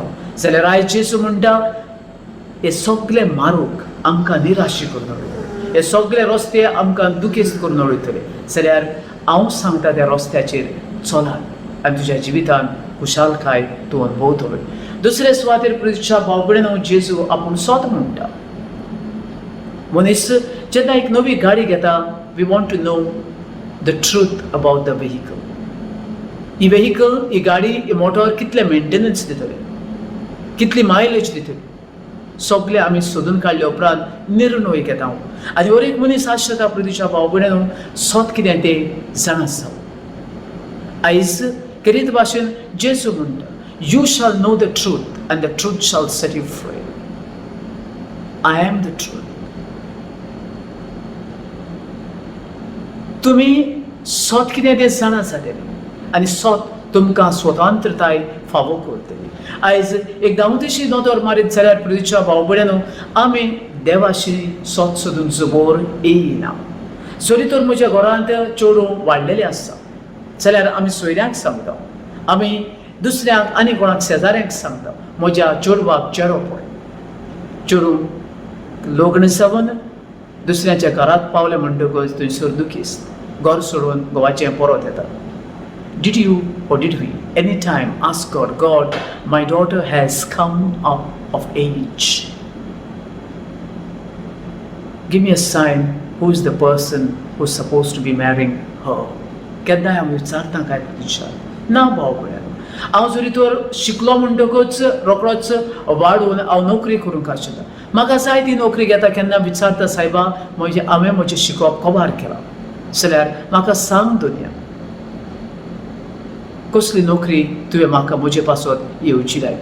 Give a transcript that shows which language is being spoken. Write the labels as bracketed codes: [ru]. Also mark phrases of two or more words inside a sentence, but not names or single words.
[kok] जाल्यार आयज जेसू म्हणटा हे सगळे मारूंक आमकां निराशी करून उडयतले, हे सगळे रस्ते आमकां दुखेस्त करून उडयतले. जाल्यार हांव सांगता त्या रस्त्याचेर चलात आनी तुज्या जिवितान खुशालकाय तूं अनुभवतलो. दुसरे सुवातेर प्रतिच्या भाव भयणीनो, जेजू आपूण सोत म्हणटा. मनीस जेन्ना एक नवी गाडी घेता, [en] We want to know the truth about the vehicle. [kok] ही व्हेहिकल, ही गाडी, ही मोटर कितले मेंटेनन्स दितले, कितली मायलेज दितली, सगळे आमी सोदून काडले उपरांत निर्णय घेता. आनी और एक मनीस आसता प्रतिच्या भाव भयणीनो, सोत कितें तें जाणा. आयज किरीत भाशेन जेजू म्हणटा, [en] you shall know the truth and the truth shall set you free. I am the truth. [kok] तुमी सोत कितें तें जाणा जातली आनी सोत तुमकां स्वतंत्रताय फावो करतली. आयज एक दामोदीशी नदर मारीत जाल्यार प्रतिच्या भाव भयणीनो, आमी देवाशी सोत सोदून जोबोर येयना. जरी तर म्हज्या घरांत चेडूं वाडलेलें आसा जाल्यार आमी सोयऱ्यांक सांगता, आमी दुसऱ्यांक आनी कोणाक शेजाऱ्यांक सांगता, म्हज्या चेडवाक चेडो पळय. चेडूं लग्न जावन दुसऱ्याच्या घरांत पावलें म्हणटकच थंयसर दुखीस्त घर सोडून घोवाचें परत येता. [en] Did you or did we any time ask God, God, my daughter has come up of age. Give me a sign who is the person who is supposed to be marrying her. [kok] केन्नाय आमी विचारता काय प्रतिचार ना भाव भयण. हांव जरी तर शिकलो म्हणटकच रोखडोच वाडून हांव नोकरी करूंक आशिल्लो. म्हाका जाय ती नोकरी घेता केन्ना विचारता, सायबा हांवें म्हजें शिकप कबार केलां, जाल्यार म्हाका सांग दुनिया कसली नोकरी तुवें म्हाका म्हजे पासत येवची लाय.